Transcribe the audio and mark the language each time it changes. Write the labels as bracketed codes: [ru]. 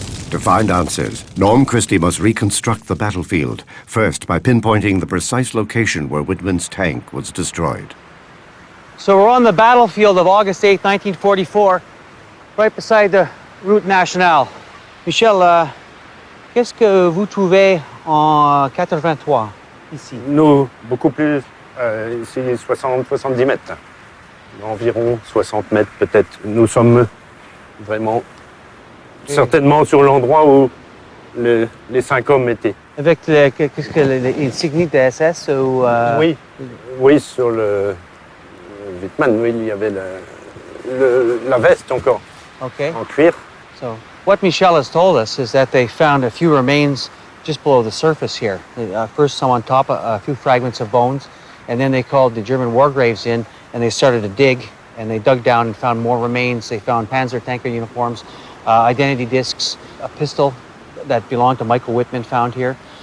[en] To find answers, Norm Christie must reconstruct the battlefield, first by pinpointing the precise location where Whitman's tank was destroyed. So we're on the battlefield of August 8, 1944, right beside the Route Nationale. [fr] Michel, qu'est-ce que vous trouvez en 83 ici? Nous, beaucoup plus, ici 60-70 mètres. Environ 60 mètres peut-être. Nous sommes vraiment certainement sur l'endroit où les 5 hommes étaient. Avec qu'est-ce que l'insigne de SS ou Oui, sur le Whitman, oui, il y avait la veste encore, [en] Okay. [fr] en cuir. [en] So what Michel has told us is that they found a few remains just below the surface here. They first saw on top a few fragments of bones, and then they called the German war graves in, and they started to dig, and they dug down and found more remains. They found Panzer tanker uniforms, identity discs, a pistol that belonged to Michael Whitman found here.